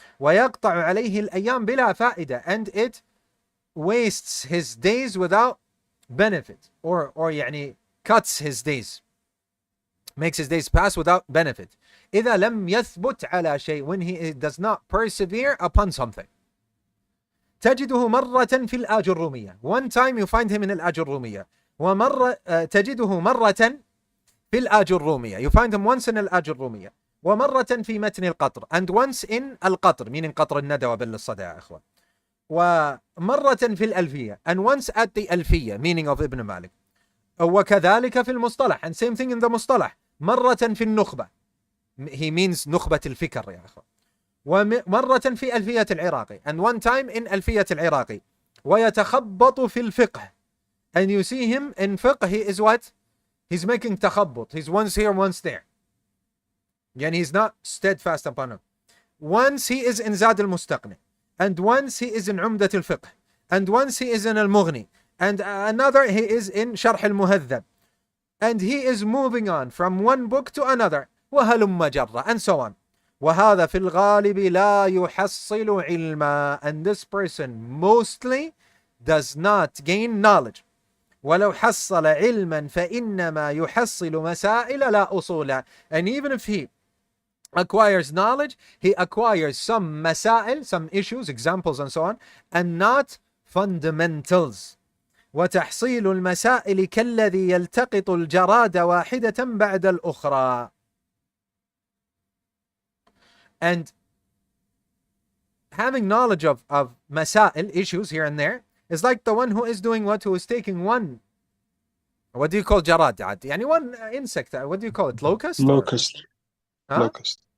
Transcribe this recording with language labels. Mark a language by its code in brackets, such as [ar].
[ar] ويقطع عليه الأيام بلا فائدة, [en] and it wastes his days without benefit, or cuts his days, makes his days pass without benefit. [ar] إذا لم يثبت على شيء, [en] when he does not persevere upon something. [ar] تجده مرة في الآجرومية, [en] one time you find him in [ar] الآجرومية, ومرة تجده مرة في الآجرومية, [en] you find him once in [ar] الآجرومية, ومرة في متن القطر, [en] and once in [ar] القطر, meaning قطر الندى وبل الصدى يا أخوان, ومرة في الألفية, [en] and once at the [ar] ألفية, [en] meaning of Ibn Malik, [ar] وكذلك في المصطلح, [en] and same thing in the [ar] مصطلح, مرة في النخبة, [en] he means [ar] نخبة الفكر يا أخوان, ومرة في ألفية العراقي, [en] and one time in ألفية العراقي, [ar] ويتخبط في الفقه, [en] and you see him in fiqh, he is what? He's making تخبط, he's once here, once there, and he's not steadfast upon him. Once he is in Zad al-Mustaqni, and once he is in Umdat al-Fiqh, and once he is in al-Mughni, and another he is in Sharh al-Muhadhab, and he is moving on from one book to another, [ar] وهلم جرة, [en] and so on. [ar] وهذا في الغالب لا يحصل علما, [en] and this person mostly does not gain knowledge. [ar] ولو حصل علما فإنما يحصل مسائل لا أصول. [en] And even if he acquires knowledge, he acquires some masail, some issues, examples and so on, and not fundamentals. [ar] وتحصيل المسائل كالذي يلتقط الجراد واحدة بعد الأخرى. [en] And having knowledge of masail, issues here and there, is like the one who is doing what? Who is taking one, what do you call jarad? يعني one insect, what do you call it? Locust? Locust. Huh? Locust.